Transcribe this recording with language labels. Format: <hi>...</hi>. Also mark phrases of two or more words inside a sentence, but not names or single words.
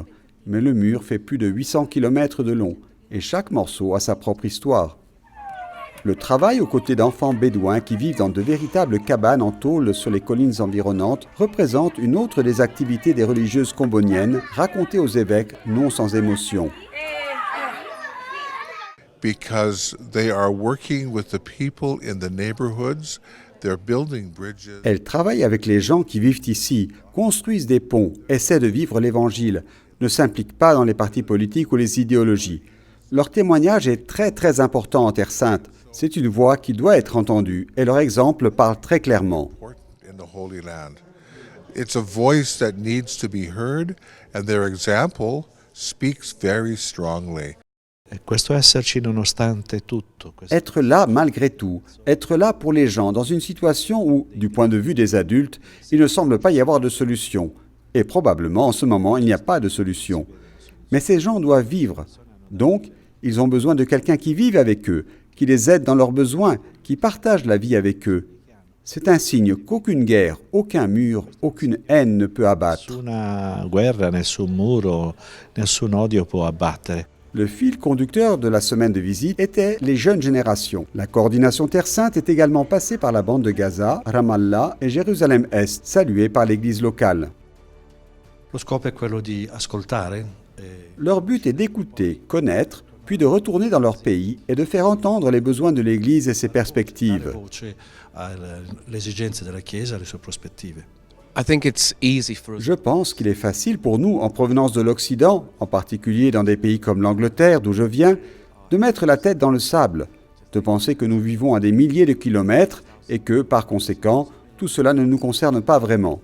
<fr>Mais le mur fait plus de 800 km de long, et chaque morceau a sa propre histoire. Le travail aux côtés d'enfants bédouins qui vivent dans de véritables cabanes en tôle sur les collines environnantes représente une autre des activités des religieuses comboniennes racontées aux évêques non sans émotion.</fr> <en>Because they are working with the people in the neighborhoods, they're building bridges.</en> <fr>Elles travaillent avec les gens qui vivent ici, construisent des ponts, essaient de vivre l'Évangile, ne s'impliquent pas dans les partis politiques ou les idéologies. Leur témoignage est très important en Terre Sainte. C'est une voix qui doit être entendue et leur exemple parle très clairement.</fr> <en>It's a voice that needs to be heard and their example speaks very strongly.</en> <it>Questo esserci nonostante tutto.</it> <fr>Être là malgré tout, être là pour les gens dans une situation où, du point de vue des adultes, il ne semble pas y avoir de solution. Et probablement en ce moment il n'y a pas de solution. Mais ces gens doivent vivre. Donc, ils ont besoin de quelqu'un qui vive avec eux, qui les aide dans leurs besoins, qui partage la vie avec eux. C'est un signe qu'aucune guerre, aucun mur, aucune haine ne peut abattre.</fr> <it>Nessuna guerra, nessun muro, nessun odio può abbattere.</it> <fr>Le fil conducteur de la semaine de visite était les jeunes générations. La coordination Terre Sainte est également passée par la bande de Gaza, Ramallah et Jérusalem-Est, saluée par l'église locale.</fr> <it>Lo scopo è quello di ascoltare.</it> <fr>Leur but est d'écouter, connaître, puis de retourner dans leur pays et de faire entendre les besoins de l'Église et ses perspectives. Je pense qu'il est facile pour nous, en provenance de l'Occident, en particulier dans des pays comme l'Angleterre, d'où je viens, de mettre la tête dans le sable, de penser que nous vivons à des milliers de kilomètres et que, par conséquent, tout cela ne nous concerne pas vraiment.</fr>